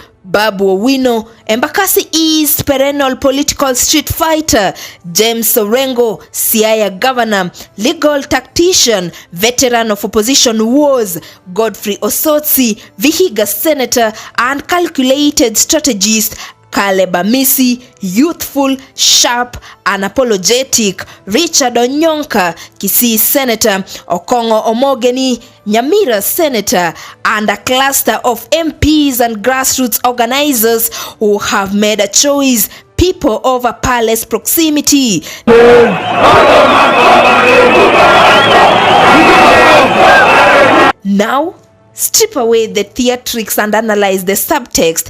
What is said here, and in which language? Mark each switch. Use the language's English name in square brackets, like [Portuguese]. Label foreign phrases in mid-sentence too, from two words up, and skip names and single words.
[English] Babu Owino, Embakasi East perennial political street fighter. James Orengo, Siaya governor, legal tactician, veteran of opposition wars. Godfrey Osotsi, Vihiga senator and calculated strategist. Caleb Amisi, youthful, sharp, unapologetic. Richard Onyonka, Kisii senator. Okongo Omogeni, Nyamira senator, and a cluster of MPs and grassroots organizers who have made a choice. People over palace proximity. Now, strip away the theatrics and analyze the subtext.